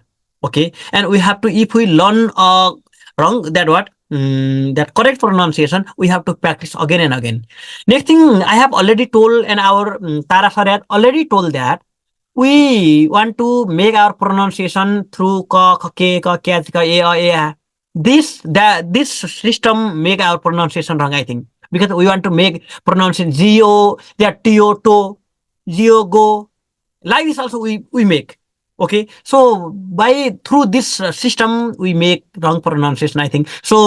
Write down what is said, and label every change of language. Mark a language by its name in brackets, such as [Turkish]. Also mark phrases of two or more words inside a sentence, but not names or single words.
[English] Okay, and we have to if we learn wrong that what that correct pronunciation we have to practice again and again. Next thing I have already told and our Tara sir had already told that we want to make our pronunciation through ka, ke, ka, ke, ka, a. This system make our pronunciation wrong, I think, because we want to make pronunciation geo, that to, geo, go. Like this also we make. Okay, so by through this system we make wrong pronunciation, I think.